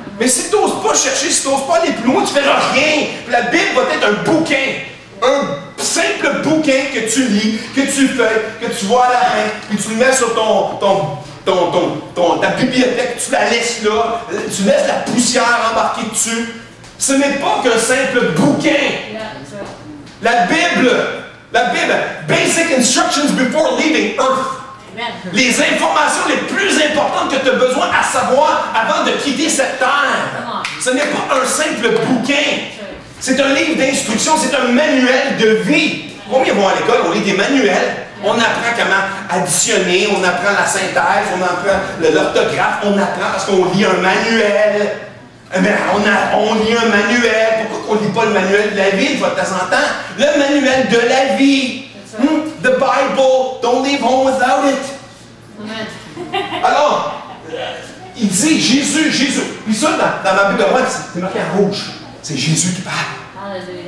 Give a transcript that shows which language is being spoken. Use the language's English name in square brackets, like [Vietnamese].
[French] Mais si tu n'oses pas chercher, si tu n'oses pas aller plus loin, tu ne feras rien. Puis la Bible va être un bouquin. Un simple bouquin que tu lis, que tu fais, que tu vois à la main, puis tu le mets sur ta bibliothèque, tu la laisses là, tu laisses la poussière embarquer dessus. Ce n'est pas qu'un simple bouquin. [English] La Bible, basic instructions before leaving Earth. [French] Les informations les plus importantes que tu as besoin à savoir avant de quitter cette terre. Ce n'est pas un simple bouquin. C'est un livre d'instruction, c'est un manuel de vie. Combien vont à l'école, on lit des manuels. On apprend comment additionner, on apprend la synthèse, on apprend l'orthographe, on apprend parce qu'on lit un manuel. Mais on lit un manuel. Pourquoi on ne lit pas le manuel de la vie de temps en temps? Le manuel de la vie. [English] The Bible, don't leave home without it. [French] Alors, il dit Jésus. Puis ça, dans ma Bible, c'est marqué en rouge. C'est Jésus qui parle.